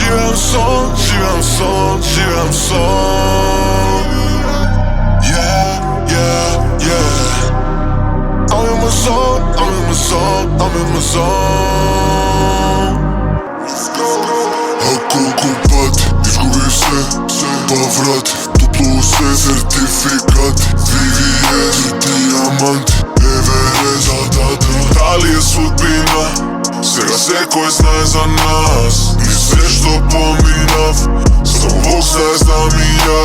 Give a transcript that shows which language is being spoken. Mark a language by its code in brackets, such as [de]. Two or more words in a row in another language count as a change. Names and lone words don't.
[mk] Живеам сон. [en] Yeah, yeah, yeah. I'm in my zone, I'm in my zone, I'm in my zone. Let's go. [mk] Ако купати, изгуби се, поврати, топло усе, сертификати, VVS и диаманти, Еверест, Дали е судбина, сега секој знае за нас. И се што поминав, само Бог знае знам и ја.